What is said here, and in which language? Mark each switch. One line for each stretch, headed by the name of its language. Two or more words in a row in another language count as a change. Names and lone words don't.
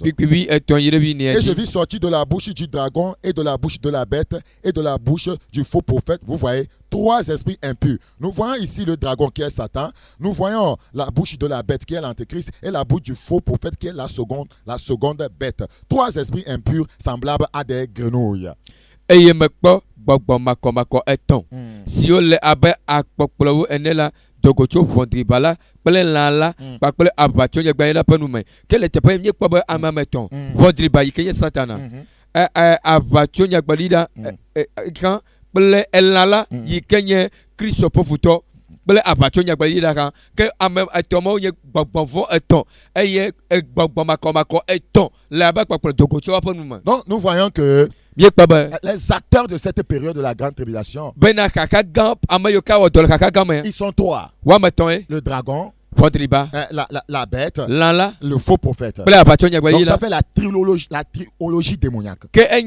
French: Et je vis sortir de la bouche du dragon et de la bouche de la bête et de la bouche du faux prophète. Vous voyez, 3 esprits impurs. Nous voyons ici le dragon qui est Satan. Nous voyons la bouche de la bête qui est l'antéchrist et la bouche du faux prophète qui est la seconde bête. 3 esprits impurs semblables à des grenouilles.
Ewe: Eye mekpɔ gbɔgbɔ makɔmakɔ etɔ̃ siwo le abe akpɔkplɔwo ene la dogotso ʋɔdriba la kple lã la kpakple aʋatsonyagba la ƒe nume ke le teƒe yi míekpɔ be ame etɔ̃ ʋɔdriba yi ke nye Satana aʋatsonyagbali la kan kple elã la yi ke nye Kristo ƒe futɔ kple aʋatsonyagbali la kan ke ame etɔ̃ mawo nye gbɔgbɔvɔ etɔ̃ eye gbɔgbɔ makɔmakɔ etɔ̃ le abe kpakple dogotsoa ƒe nume.
French: Donc nous voyons que les acteurs de cette période de la grande tribulation, ils sont 3. Le dragon, la bête, le faux prophète. Donc ça fait la trilogie démoniaque.